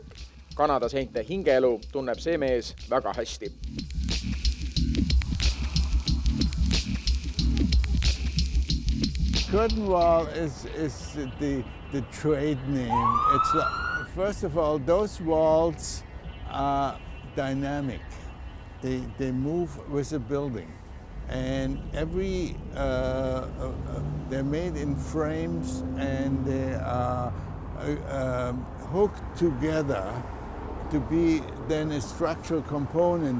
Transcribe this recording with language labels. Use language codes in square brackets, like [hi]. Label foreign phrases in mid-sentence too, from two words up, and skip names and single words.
[et] Kanada seinte hingeelu tunneb see mees väga hästi. [en] Curtain wall is the trade name. It's first of all, those walls are dynamic. They move with the building. And they're made in frames and they are hooked together to be then a structural component.